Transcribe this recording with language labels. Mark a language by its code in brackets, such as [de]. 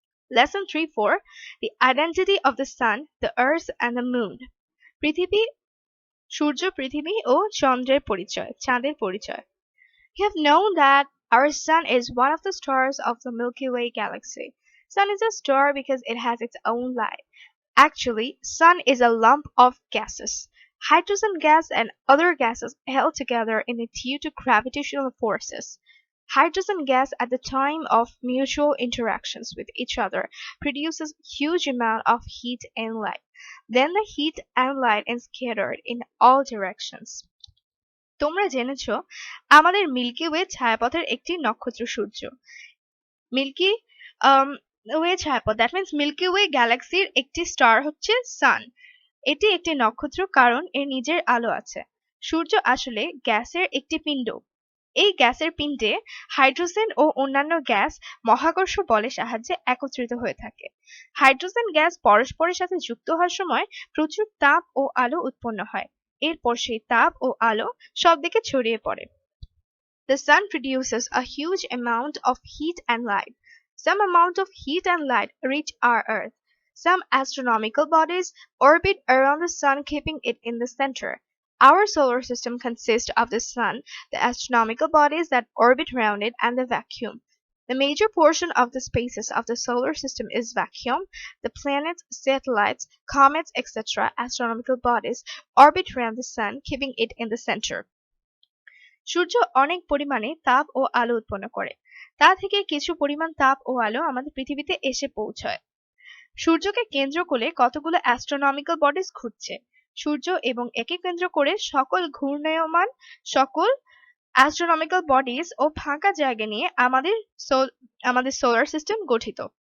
[en] Lesson 3.4 The identity of the sun, the earth and the moon. [bn] পৃথিবী, সূর্য, পৃথিবী ও চন্দ্রের পরিচয়, চাঁদের পরিচয়। [en] You have known that our sun is one of the stars of the Milky Way galaxy. Sun is a star because it has its own light. Actually, sun is a lump of gases. Hydrogen gas and other gases held together in it due to gravitational forces. Hydrogen gas at the time of mutual interactions with each other produces huge amount of heat and light. Then the heat and light is scattered in all directions. [bn] তোমরা জেনেছো আমাদের milky way ছায়াপথের একটি নক্ষত্র সূর্য। Milky way ছায়াপথ, [en] that means [bn] milky way গ্যালাক্সির একটি star হচ্ছে সান। এটি একটি নক্ষত্র কারণ এর নিজের আলো আছে। সূর্য আসলে গ্যাসের একটি পিণ্ড। এই গ্যাসের পিণ্ডে হাইড্রোজেন ও অন্যান্য গ্যাস মহাকর্ষ বলের সাহায্যে একত্রিত হয়ে থাকে। হাইড্রোজেন গ্যাস পরস্পরের সাথে যুক্ত হওয়ার সময় প্রচুর তাপ ও আলো উৎপন্ন হয়। এরপর সেই তাপ ও আলো সব দিকে ছড়িয়ে পড়ে। [en] The sun produces a huge amount of heat and light. Some amount of heat and light reach our earth. Some astronomical bodies orbit around the sun, keeping it in the center. Our solar system consists of the sun, the astronomical bodies that orbit around it, and the vacuum. The major portion of the spaces of the solar system is vacuum. The planets, satellites, comets, etc., astronomical bodies orbit around the sun, keeping it in the center. [bn] সূর্য অনেক পরিমাণে তাপ ও আলো উৎপন্ন করে। তা থেকে কিছু পরিমাণ তাপ ও আলো আমাদের পৃথিবীতে এসে পৌঁছায়। সূর্যকে কেন্দ্র করে কতগুলো অ্যাস্ট্রোনমিক্যাল বডিজ ঘুরছে। সূর্য এবং একে কেন্দ্র করে সকল ঘূর্ণায়মান সকল অ্যাস্ট্রোনমিক্যাল বডিজ ও ফাঁকা জায়গা নিয়ে আমাদের সোলার সিস্টেম গঠিত।